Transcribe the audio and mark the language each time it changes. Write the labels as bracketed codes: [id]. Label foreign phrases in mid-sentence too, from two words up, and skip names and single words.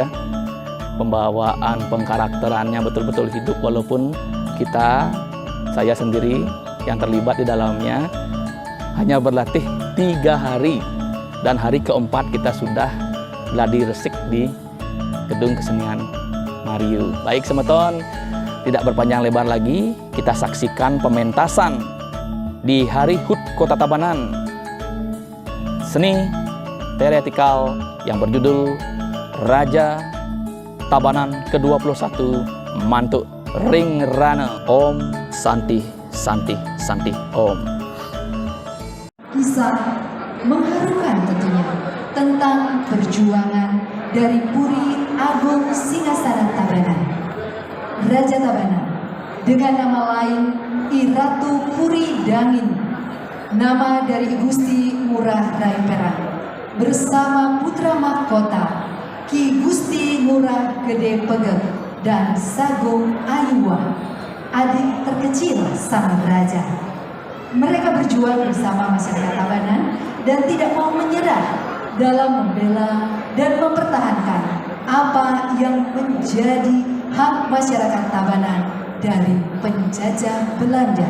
[id] Pembawaan, pengkarakterannya betul-betul hidup walaupun saya sendiri yang terlibat di dalamnya hanya berlatih 3 hari dan hari keempat kita sudah gladi resik di Gedung Kesenian Mariu. Baik Semeton, tidak berpanjang lebar lagi, kita saksikan pementasan di Hari HUT Kota Tabanan. Seni teatrikal yang berjudul Raja Tabanan ke-21 Mantuk Ring Rana. [sa] Om Santi Santi Santi Om. [id] Kisah mengharukan tentunya tentang perjuangan dari Puri Agung Singasana Tabanan. Raja Tabanan dengan nama lain I Ratu Puri Dangin, nama dari Gusti Ngurah Rai Perak, bersama Putra Mahkota Ki Gusti Ngurah Gede Pegek dan Sagung Ayuwah, adik terkecil sang raja. Mereka berjuang bersama masyarakat Tabanan dan tidak mau menyerah dalam membela dan mempertahankan apa yang menjadi hak masyarakat Tabanan dari penjajah Belanda.